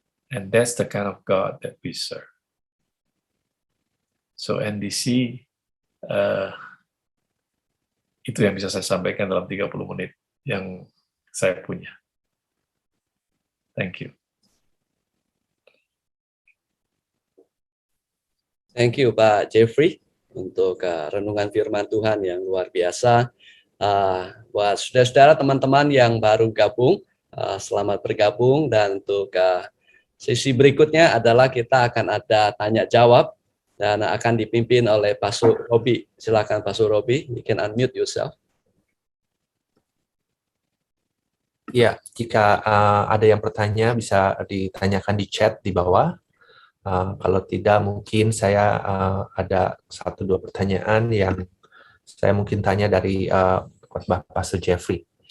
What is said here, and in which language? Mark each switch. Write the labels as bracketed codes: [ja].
[en] And that's the kind of God that we serve. [id] So NDC, itu yang bisa saya sampaikan dalam 30 menit yang saya punya. [en] Thank you. Thank you [id] Pak Jeffrey untuk renungan firman Tuhan yang luar biasa. Buat saudara-saudara, teman-teman yang baru gabung, selamat bergabung, dan untuk sesi berikutnya adalah kita akan ada tanya jawab dan akan dipimpin oleh Pastor Robi. Silakan Pastor Robi, [en] you can unmute yourself. [id] Ya, jika ada yang bertanya bisa ditanyakan di chat di bawah. Kalau tidak, mungkin saya ada 1-2 pertanyaan yang saya mungkin tanya dari khotbah Pastor Jeffrey.